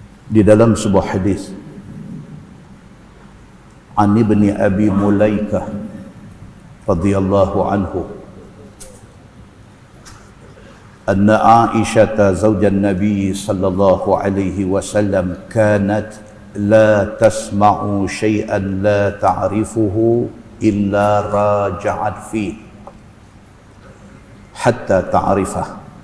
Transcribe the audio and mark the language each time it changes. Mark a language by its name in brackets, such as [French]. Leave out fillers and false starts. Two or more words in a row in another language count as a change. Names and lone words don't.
[Malay] Di dalam sebuah hadis [Arabic] عن ابن أبي مليكة رضي الله عنه أن عائشة زوج النبي صلى الله عليه وسلم كانت لا تسمع شيئا لا تعرفه إلا راجعت فيه حتى تعرفه.